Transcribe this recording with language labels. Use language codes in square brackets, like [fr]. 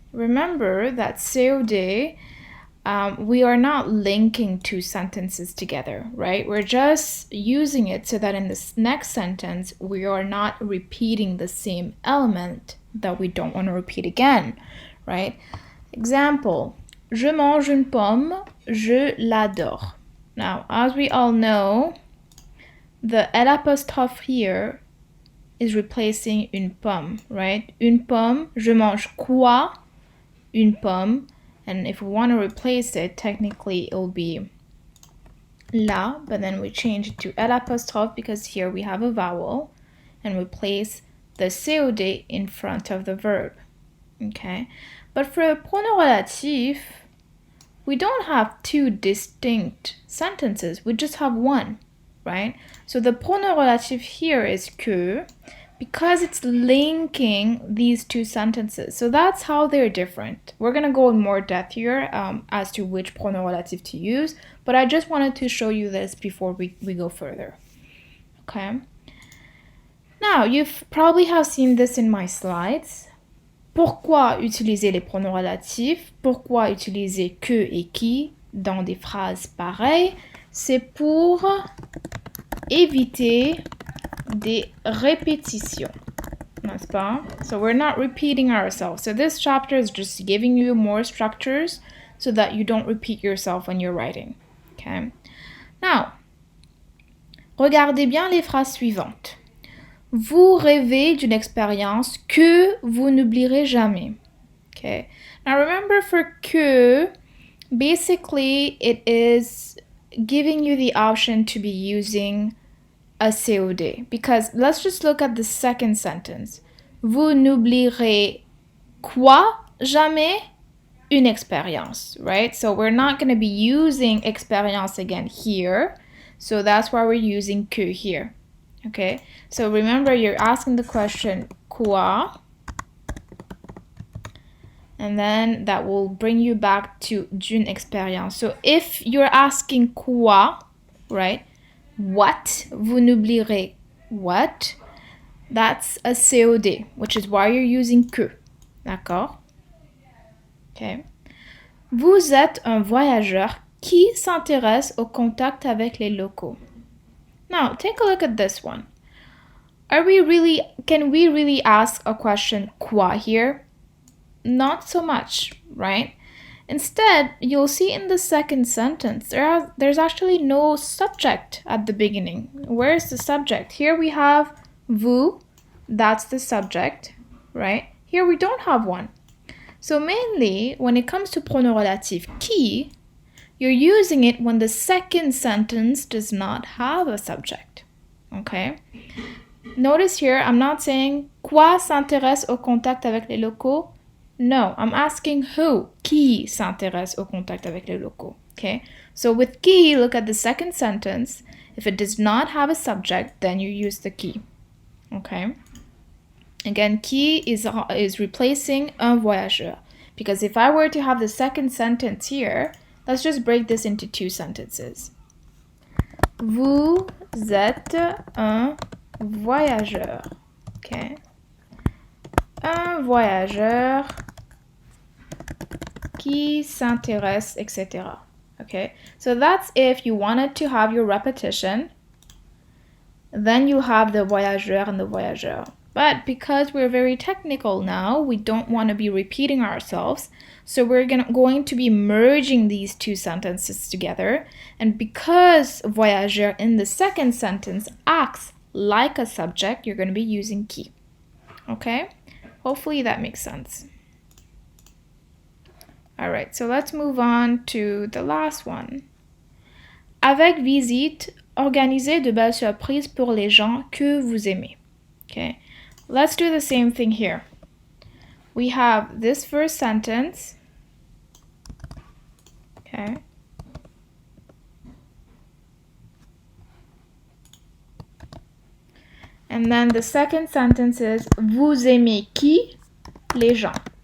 [en] Remember that COD, we are not linking two sentences together, right? We're just using it so that in this next sentence, we are not repeating the same element that we don't want to repeat again, right? [fr] Example, je mange une pomme, je l'adore. [en] Now, as we all know, the L apostrophe here is replacing [fr] une pomme, [en] right? [fr] Une pomme, je mange quoi? Une pomme. [en] And if we want to replace it, technically it will be la, but then we change it to L apostrophe because here we have a vowel and we place the COD in front of the verb. Okay, but for a pronom relatif, we don't have two distinct sentences, we just have one, right? So the pronom relatif here is que, because it's linking these two sentences. So that's how they're different. We're going to go in more depth here as to which pronom relatif to use, but I just wanted to show you this before we go further. Okay. Now, you've probably have seen this in my slides. [fr] Pourquoi utiliser les pronoms relatifs? Pourquoi utiliser que et qui dans des phrases pareilles? C'est pour éviter des répétitions, n'est-ce pas? [en] So we're not repeating ourselves. So this chapter is just giving you more structures so that you don't repeat yourself when you're writing. Okay. Now, [fr] regardez bien les phrases suivantes. Vous rêvez d'une expérience que vous n'oublierez jamais. [en] Okay. Now remember for que, basically it is giving you the option to be using a COD, because let's just look at the second sentence. [fr] Vous n'oublierez quoi? Jamais? Une expérience, [en] right? So we're not going to be using expérience again here. So that's why we're using que here. Okay? So remember, you're asking the question quoi? And then that will bring you back to [fr] d'une expérience. [en] So if you're asking quoi, right? What? [fr] Vous n'oublierez [en] what? That's a COD, which is why you're using que. [fr] D'accord? [en] Okay. [fr] Vous êtes un voyageur qui s'intéresse au contact avec les locaux. [en] Now, take a look at this one. Can we really ask a question quoi here? Not so much, right? Instead, you'll see in the second sentence, there's actually no subject at the beginning. Where's the subject? Here we have vous, that's the subject, right? Here we don't have one. So mainly, when it comes to pronom relatif qui, you're using it when the second sentence does not have a subject, okay? Notice here, I'm not saying [fr] quoi s'intéresse au contact avec les locaux. [en] No, I'm asking who? [fr] Qui s'intéresse au contact avec les locaux. [en] Okay? So with qui, look at the second sentence. If it does not have a subject, then you use the qui. Okay? Again, qui is replacing [fr] un voyageur. [en] Because if I were to have the second sentence here, let's just break this into two sentences. [fr] Vous êtes un voyageur. [en] Okay? [fr] Un voyageur qui s'intéresse, etc. [en] Okay, so that's if you wanted to have your repetition, then you have the voyageur and the voyageur. But because we're very technical now, we don't want to be repeating ourselves. So we're going to be merging these two sentences together. And because voyageur in the second sentence acts like a subject, you're going to be using qui. Okay? Hopefully that makes sense. All right, so let's move on to the last one. [fr] Avec visite, organisez de belles surprises pour les gens que vous aimez. [en] Okay, let's do the same thing here. We have this first sentence. Okay. And then the second sentence is [fr] vous aimez qui? Les gens.